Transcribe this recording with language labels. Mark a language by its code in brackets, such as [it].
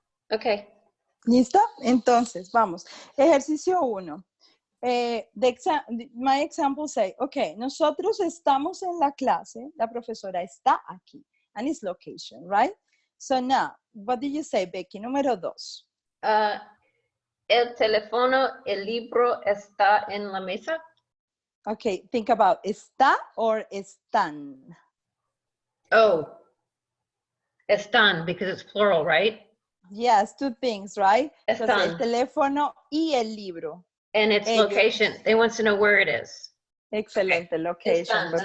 [en] Okay. [es] ¿Lista? Entonces, vamos. Ejercicio 1. [en] My example say, okay, [es] nosotros estamos en la clase, la profesora está aquí, [en] and it's location, right? So now, what did you say, Becky? [es] Número 2. El teléfono, el libro está en la mesa. [en] Okay, think about está or están. Oh, están, because it's plural, right? Yes, two things, right? [es] Entonces, el Están. teléfono y el libro. [en] And its [es] Ellos. [en] location. They want to know where it is. Excelente, location. [es] Están, that's